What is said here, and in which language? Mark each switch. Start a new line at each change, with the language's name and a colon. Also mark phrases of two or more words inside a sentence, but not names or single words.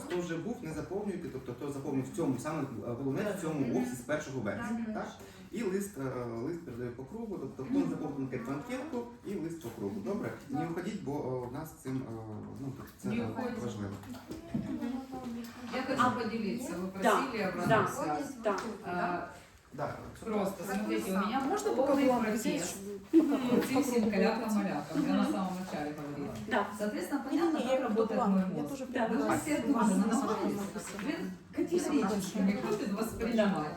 Ukrainian: Хто вже був, не заповнюйте, тобто хто заповнив в цьому, саме головне в цьому офісі з 1 вересня. Так? І лист передаю по кругу, тобто хто не заповнив анкетку і лист по кругу. Добре? Не уходіть, бо у нас цим це важливо.
Russian: Я хочу поделиться. Вы просили обратную связь. Да. Просто, смотрите, у меня Можно полный пока протест против всем калякам-малякам. Я на самом начале говорила. Да. Соответственно, понятно, как работает мой мозг. Вы все тоже вы категорически не хотите воспринимать.